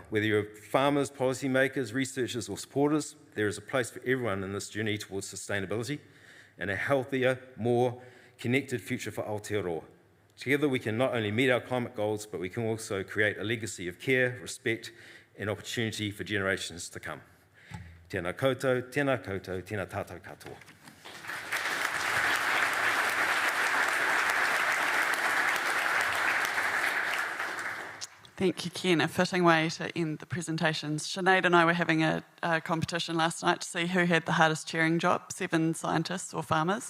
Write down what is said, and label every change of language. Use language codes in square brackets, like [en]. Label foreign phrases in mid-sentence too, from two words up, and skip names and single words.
[en] Whether you're farmers, policymakers, researchers, or supporters, there is a place for everyone in this journey towards sustainability and a healthier, more connected future for Aotearoa. Together we can not only meet our climate goals, but we can also create a legacy of care, respect, and opportunity for generations to come. [mi] Tēnā koutou, tēnā koutou, tēnā tātou katoa. [en] Thank you, Ken. A fitting way to end the presentations. Sinead and I were having a competition last night to see who had the hardest chairing job, 7 scientists or farmers.